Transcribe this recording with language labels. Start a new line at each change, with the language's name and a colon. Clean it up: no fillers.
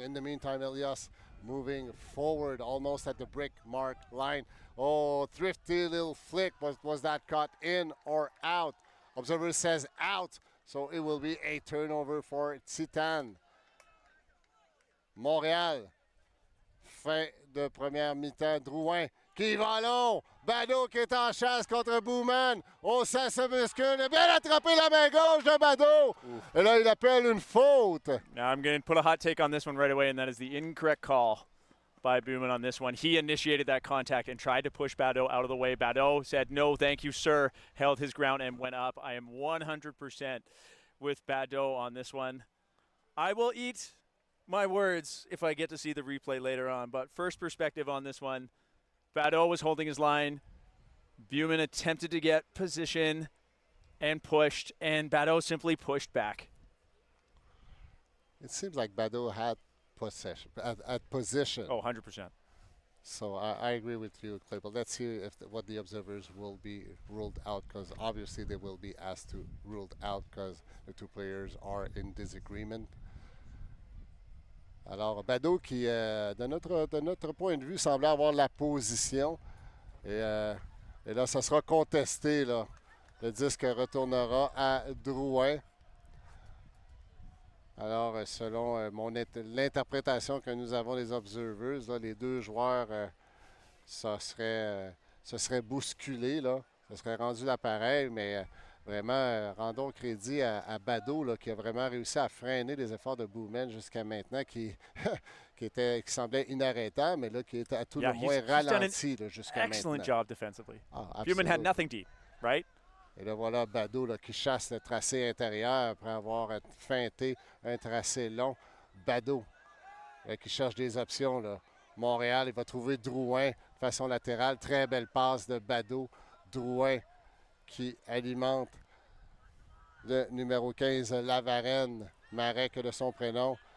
English: In the meantime, Elias moving forward, almost at the brick mark line. Oh, thrifty little flick. Was that caught in or out? Observer says out, so it will be a turnover for Titane.
French: Montréal. Fin de première mi-temps. Drouin qui va long. Badeau qui est en chasse contre Booman. Oh, ça se muscule. Bien attrapé la main gauche de Badeau. Et là, il appelle une faute.
English: Now I'm going to put a hot take on this one right away, and that is the incorrect call by Booman on this one. He initiated that contact and tried to push Badeau out of the way. Badeau said, "No, thank you, sir," held his ground and went up. I am 100% with Badeau on this one. I will eat my words if I get to see the replay later on. But first perspective on this one, Badeau was holding his line. Booman attempted to get position and pushed, and Badeau simply pushed back. It seems like Badeau had possession, at position. Oh, 100%. So I agree with you, Clay. But let's see if what the observers will be ruled out, because obviously they will be asked to ruled out because the two players are in disagreement.
French: Alors, Badeau qui, de notre point de vue, semblait avoir la position. Et là, ça sera contesté. Là. Le disque retournera à Drouin. Alors, selon l'interprétation que nous avons des observers, là, les deux joueurs, se seraient bousculés. Là. Ça serait rendu l'appareil, mais Vraiment, rendons crédit à Badeau là, qui a vraiment réussi à freiner les efforts de Bowman jusqu'à maintenant, qui, qui semblait inarrêtable, mais là, qui était à tout le moins ralenti là, jusqu'à maintenant.
English: Excellent job defensively. Ah, Bowman had nothing deep, right?
French: Et là, voilà Badeau là, qui chasse le tracé intérieur après avoir feinté un tracé long. Badeau qui cherche des options. Là. Montréal, il va trouver Drouin de façon latérale. Très belle passe de Badeau. Drouin qui alimente le numéro 15, Lavarenne, Marek de son prénom.